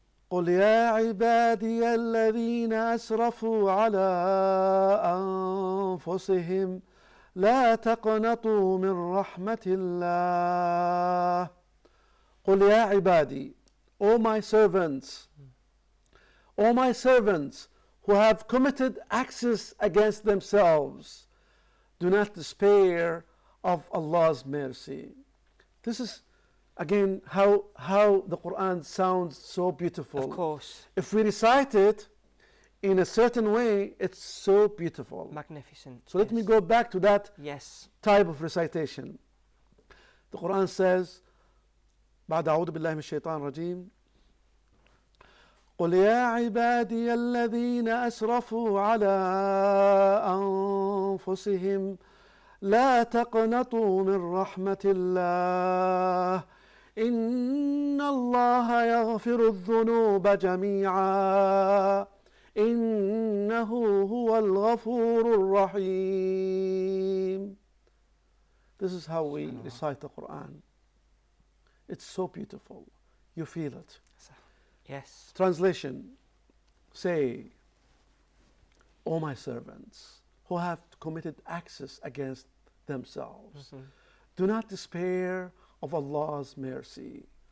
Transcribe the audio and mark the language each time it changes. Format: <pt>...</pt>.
<en>قل يا عبادي الذين أسرفوا على أنفسهم لا تقنطوا من رحمة الله قل يا عبادي, O my servants, O my servants who have committed acts against themselves, do not despair of Allah's mercy. This is again how the Quran sounds so beautiful. Of course. If we recite it in a certain way, it's so beautiful. Magnificent. So let me go back to that type of recitation.</en> <ar>The Quran says, بعد أعوذ بالله من الشيطان الرجيم قل يا عبادي الذين أسرفوا على أنفسهم لا تقنطوا من رحمة الله إن الله يغفر الذنوب جميعا إنه هو الغفور الرحيم.</ar> <en>This is how we recite the Quran. It's so beautiful. You feel it. Yes. Translation. Say, O my servants who have committed acts against themselves, do not despair of Allah's mercy.</en>